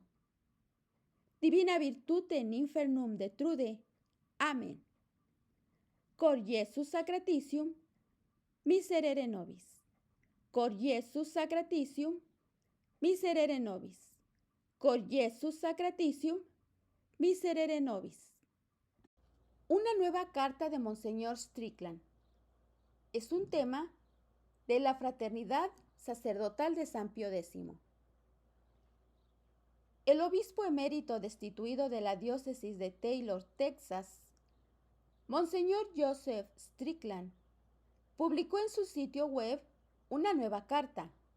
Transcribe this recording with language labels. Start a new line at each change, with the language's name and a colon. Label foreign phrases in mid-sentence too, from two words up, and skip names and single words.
Latin: Divina virtute in infernum detrude. Amén. Cor Iesus sacratitium, miserere nobis. Cor Iesus sacratitium, miserere nobis. Cor Iesus sacratitium, miserere nobis.
Spanish: Una nueva carta de Monseñor Strickland. Es un tema de la Fraternidad Sacerdotal de San Pío X. El obispo emérito destituido de la diócesis de Taylor, Texas, Monseñor Joseph Strickland, publicó en su sitio web una nueva carta,